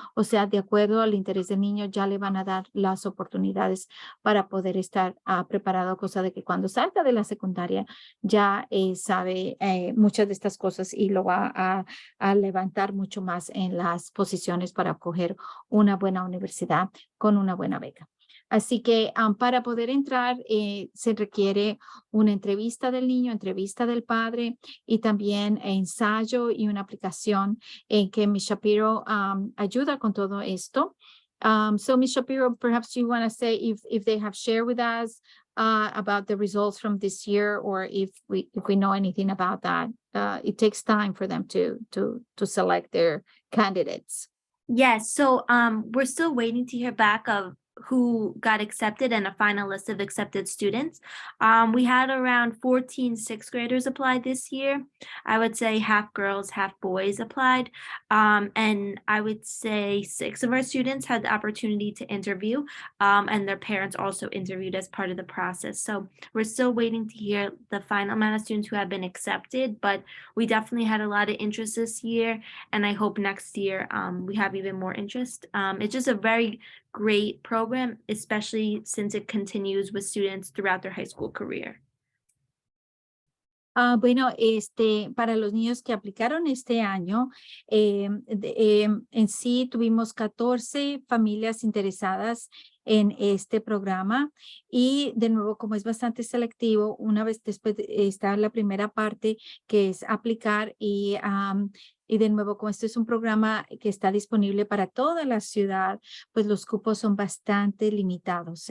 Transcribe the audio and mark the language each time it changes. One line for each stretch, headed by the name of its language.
Spanish: O sea, de acuerdo al interés del niño, ya le van a dar las oportunidades para poder estar preparado, cosa de que cuando salga de la secundaria ya sabe muchas de estas cosas y lo va a levantar mucho más en las posiciones para coger una buena universidad con una buena beca. Así que para poder entrar se requiere una entrevista del niño, entrevista del padre y también ensayo y una aplicación en que Ms. Shapiro ayuda con todo esto.
English: So Ms. Shapiro, perhaps you want to say if they have shared with us about the results from this year, or if we know anything about that. It takes time for them to select their candidates. Yes, so we're still waiting to hear back of who got accepted and a final list of accepted students. We had around 14 sixth graders apply this year. I would say half girls, half boys applied. And I would say 6 of our students had the opportunity to interview, and their parents also interviewed as part of the process. So we're still waiting to hear the final amount of students who have been accepted, but we definitely had a lot of interest this year, and I hope next year we have even more interest. It's just a very great program, especially since it continues with students throughout their high school career.
Spanish: Bueno, para los niños que aplicaron este año, en sí tuvimos 14 familias interesadas en este programa y de nuevo, como es bastante selectivo, una vez después está la primera parte que es aplicar y de nuevo, como esto es un programa que está disponible para toda la ciudad, pues los cupos son bastante limitados.